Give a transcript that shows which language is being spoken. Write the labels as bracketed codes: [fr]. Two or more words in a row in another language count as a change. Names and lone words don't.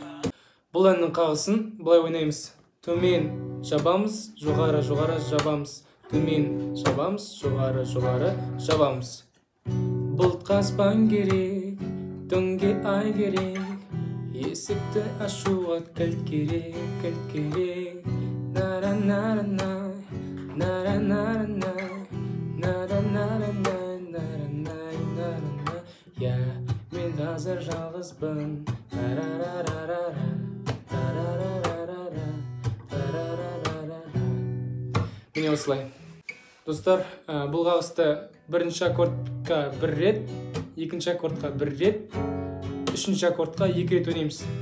[kk] Бұл әннің қағысын бұлай ойнаймыз. Төмен жабамыз, жоғары жабамыз. Төмен жабамыз, жоғары жабамыз. Бұлтқа аспан керек, түнге ай керек. Есікті ашуға кілт керек. Нара-нара-най, нара-нара-най, нара-нара-най. Я, мен қазір жалғызбын. Міне осылай. Достар, бұл қағысты бірінші аккордқа бір рет, екінші аккордқа бір рет, үшінші аккордқа екі рет ойнаймыз.